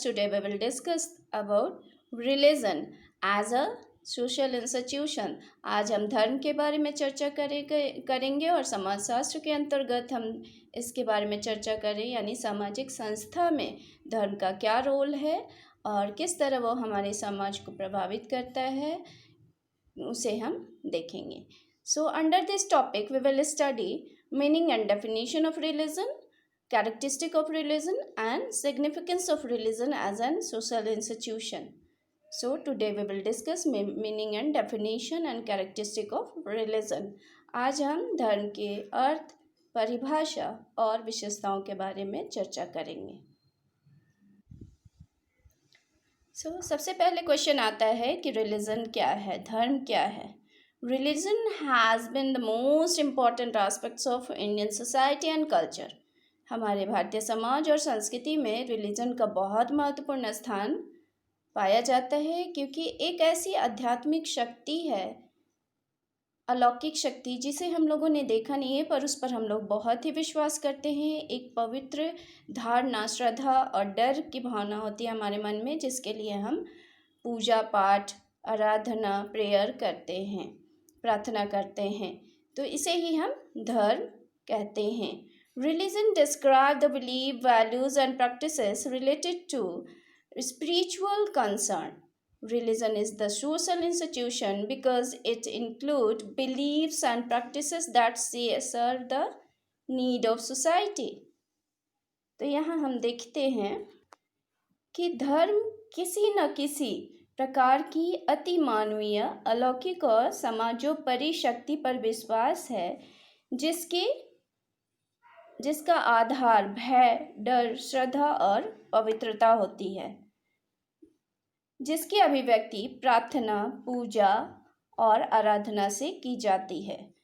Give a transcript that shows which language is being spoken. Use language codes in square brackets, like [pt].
[en] Today we will discuss about religion as a social institution. [hi] आज हम धर्म के बारे में चर्चा करेंगे और समाजशास्त्र के अंतर्गत हम इसके बारे में चर्चा करें, यानी सामाजिक संस्था में धर्म का क्या रोल है और किस तरह वो हमारे समाज को प्रभावित करता है, उसे हम देखेंगे. [en] So under this topic we will study meaning and definition of religion, characteristic of religion and significance of religion as an social institution. So today we will discuss meaning and definition and characteristic of religion. [hi] आज हम धर्म के अर्थ, परिभाषा और विशेषताओं के बारे में चर्चा करेंगे. सबसे पहले क्वेश्चन आता है कि रिलीजन क्या है, धर्म क्या है. [en] Religion has been the most important aspects of Indian society and culture. [hi] हमारे भारतीय समाज और संस्कृति में रिलीजन का बहुत महत्वपूर्ण स्थान पाया जाता है, क्योंकि एक ऐसी आध्यात्मिक शक्ति है, अलौकिक शक्ति, जिसे हम लोगों ने देखा नहीं है पर उस पर हम लोग बहुत ही विश्वास करते हैं. एक पवित्र धारणा, श्रद्धा और डर की भावना होती है हमारे मन में, जिसके लिए हम पूजा पाठ, आराधना, प्रेयर करते हैं, प्रार्थना करते हैं. तो इसे ही हम धर्म कहते हैं. [en] Religion describe the belief, values and practices related to spiritual concern. Religion is the social institution because it includes beliefs and practices that serve the need of society. [hi] तो यहाँ हम देखते हैं कि धर्म किसी न किसी प्रकार की अति मानवीय, अलौकिक और समाजोपरि शक्ति पर विश्वास है, जिसका आधार भय, डर, श्रद्धा और पवित्रता होती है, जिसकी अभिव्यक्ति प्रार्थना, पूजा और आराधना से की जाती है.